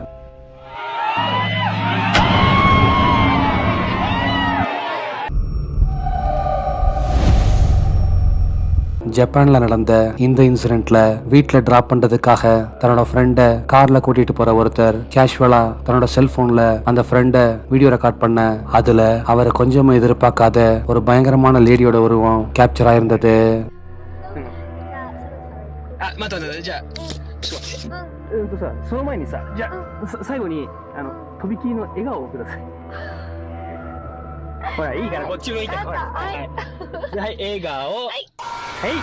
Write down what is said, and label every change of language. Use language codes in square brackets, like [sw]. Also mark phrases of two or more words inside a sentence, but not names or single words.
[ta] ஜப்பான்ல நடந்த இந்த இன்சிடென்ட்ல வீட்ல டிராப் பண்றதுக்காக தன்னோட ஃப்ரெண்டை கார்ல கூட்டிட்டு போற ஒருத்தர் கேஷுவலா தன்னோட செல்போன்ல அந்த ஃப்ரெண்டை [en] video record [ta] பண்ண அதுல அவர் கொஞ்சம் எதிர்பார்க்காத ஒரு பயங்கரமான லேடியோட உருவம் கேப்சர் ஆயிருந்தது. [ja] 待って待って、じゃあ、ちょっと待って。さ、その前にさ、じゃあ、最後に、とびきりの笑顔をください。ほら、いいから、こっち向いて。ほら、はい。はい、笑顔。はい。はい。